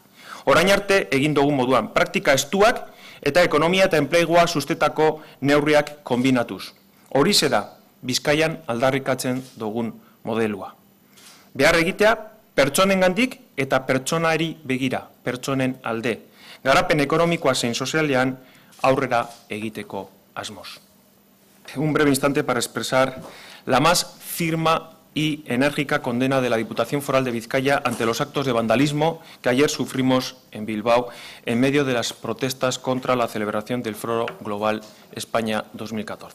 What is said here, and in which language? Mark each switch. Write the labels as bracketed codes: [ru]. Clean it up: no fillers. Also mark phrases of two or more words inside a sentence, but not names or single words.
[eu] Orain arte egin dugun moduan, praktika estuak eta ekonomia eta enplegua sustetako neurriak kombinatuz. Horixe da, Bizkaian aldarrikatzen dugun modelua. Behar egitea, pertsonengandik eta pertsonari begira, pertsonen alde. Garapen ekonomikoa zein sozialean aurrera egiteko asmoz. [es] Un breve instante para expresar la más firme y enérgica condena de la Diputación Foral de Vizcaya ante los actos de vandalismo que ayer sufrimos en Bilbao en medio de las protestas contra la celebración del Foro Global España 2014.